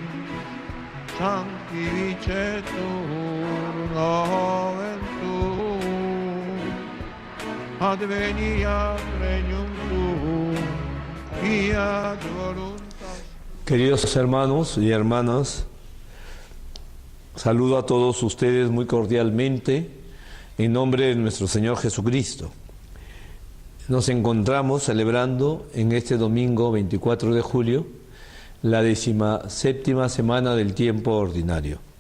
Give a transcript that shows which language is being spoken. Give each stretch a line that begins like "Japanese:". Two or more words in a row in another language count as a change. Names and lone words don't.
Latin: sanctificetur nomen tuum, adveniat regnum tuum, fiat voluntas.
Spanish: Queridos hermanos y hermanas, saludo a todos ustedes muy cordialmente en nombre de nuestro Señor Jesucristo. Nos encontramos celebrando en este domingo 24 de julio la 17ª semana del tiempo ordinario.